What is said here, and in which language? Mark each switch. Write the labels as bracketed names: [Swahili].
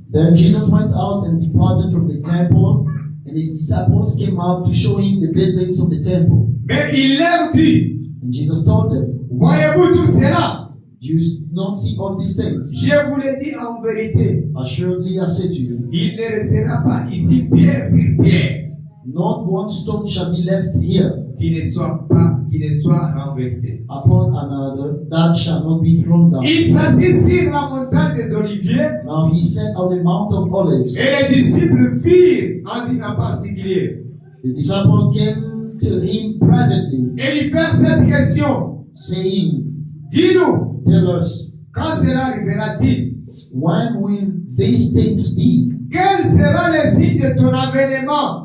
[English] Then Jesus went out and departed from the temple, and his disciples came out to show him the buildings of the temple. [French] Mais il leur dit, [English] And Jesus told them, [French] voyez-vous tout cela? [English] do you not see all these things? [French] Je vous le dis en vérité, [English] Assuredly I say to you, [French] il ne restera pas ici pierre sur pierre [English] not one stone shall be left here [French] qui ne soit renversé. [English] upon another that shall not be thrown down. [French] Il s'assit sur la montagne des Oliviers [English] Now he sat on the Mount of Olives. [French] et les disciples virent en particulier [English] The disciples came to him privately, [French] et lui firent cette question. [English] saying, [French] Dis-nous, [English] tell us, [French] quand cela arrivera-t-il? [English] when will these things be? [French] Quel sera le signe de ton avènement